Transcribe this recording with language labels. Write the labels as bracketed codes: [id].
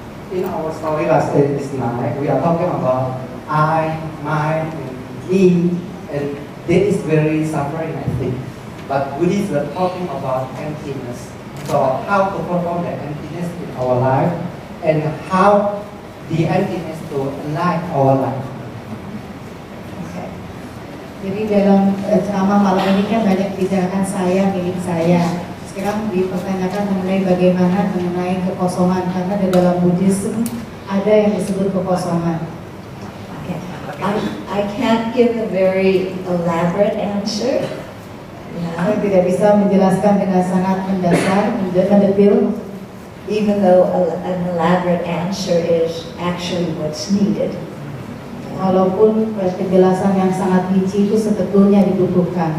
[en] In our story last night, we are talking about I, my, and me, and that is very suffering, I think. But Buddhists are talking about emptiness. So how to perform the emptiness in our life, and how the emptiness to enlighten our life. [id] Jadi dalam ceramah malam ini kan banyak bicarakan saya, milik saya. Sekarang dipertanyakan mengenai bagaimana mengenai kekosongan, karena di dalam Buddhism ada yang disebut kekosongan. [en] Okay. I can't give a very elaborate answer. [id] Saya tidak bisa menjelaskan dengan sangat mendasar, mendetil. [en] Even though an elaborate answer is actually what's needed. [id] Walaupun penjelasan yang sangat rinci itu sebetulnya dibutuhkan.